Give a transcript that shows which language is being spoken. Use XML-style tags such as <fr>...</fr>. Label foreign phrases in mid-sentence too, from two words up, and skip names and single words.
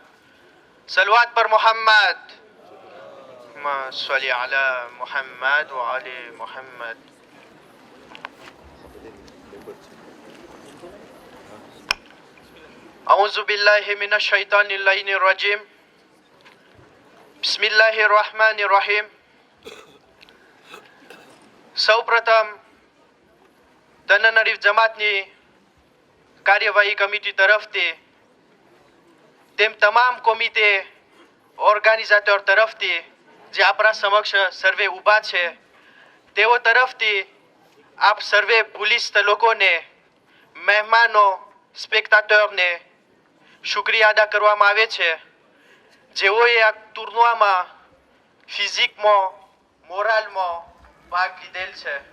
<ur>صلوات پر محمد</ur> <ar>صلِّ على محمد وآل محمد. أعوذ بالله من الشيطان الرجيم. بسم الله الرحمن الرحيم.</ar> <gu>સૌપ્રથમ તનનરીફ જમાતની કાર્યવાહી કમિટી તરફથી તેમ તમામ કોમિટે ઓર્ગેનાઇઝેટર તરફથી જે આપણા સમક્ષ સર્વે ઊભા છે તેઓ તરફથી આપ સર્વે પોલીસ લોકોને, મહેમાનો, સ્પેક્ટાટરને શુક્રિયા અદા કરવામાં આવે છે જેઓએ આ ટુર્નામાં ફિઝિકમાં, મોરલમાં ભાગ લીધેલ છે।</gu>